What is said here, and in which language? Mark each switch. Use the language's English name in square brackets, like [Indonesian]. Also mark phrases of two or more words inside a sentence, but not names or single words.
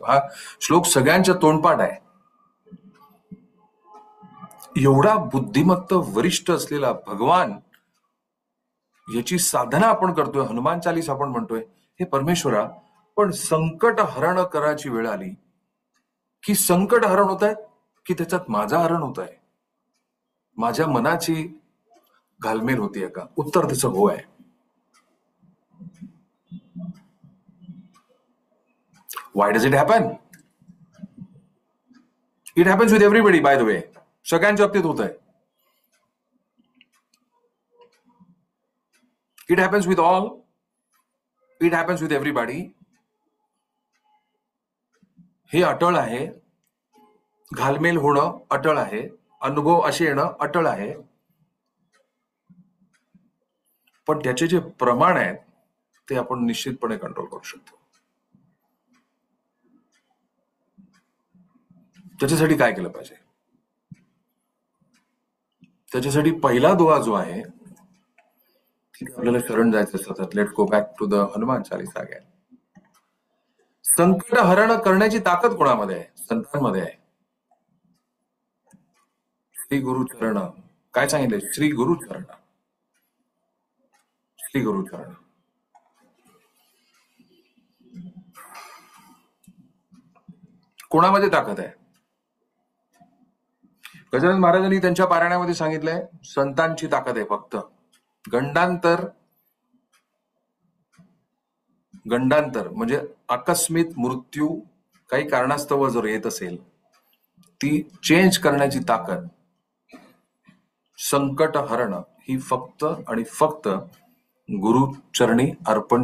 [Marathi] हा श्लोक सगळ्यांच्या तोंडपाठ आहे. एवढा बुद्धिमत्त वरिष्ठ असलेला भगवान, याची साधना आपण करतोय, हनुमान चालीस आपण म्हणतोय. हे परमेश्वरा, पण संकट हरण करायची वेळ आली की संकट हरण होत आहेत की त्याच्यात माझा हरण होत आहे, माझ्या मनाची घालमेल होतीये का? उत्तर त्याचं हो आहे. [English] Why does it happen? It happens with everybody, by the way. [Marathi] सगळ्यांच्या बाबतीत होत आहे. [English] It happens with all. It happens with everybody. [Marathi] हे अटळ आहे. घालमेल होणं अटळ आहे. अनुभव असे येणं अटळ आहे. पण त्याचे जे प्रमाण आहेत ते आपण निश्चितपणे कंट्रोल करू शकतो. त्याच्यासाठी काय केलं पाहिजे? त्याच्यासाठी पहिला दुआ जो आहे, आपल्याला शरण जायचं सतत. [English] let's go back to the Hanuman Chalisa again. [Marathi] संकट हरण करण्याची ताकद कोणामध्ये आहे? संतांमध्ये आहे. श्री गुरु चरण. काय सांगितलंय? श्री गुरु चरण. श्री गुरु चरण. कोणामध्ये ताकद आहे? गजानन महाराजांनी त्यांच्या पारायणामध्ये सांगितलंय, संतांची ताकद आहे फक्त. गंडांतर म्हणजे आकस्मिक मृत्यू काही कारणास्तव जर येत असेल, ती चेंज करण्याची ताकद, संकट हरण ही फक्त आणि फक्त गुरुचरणी अर्पण.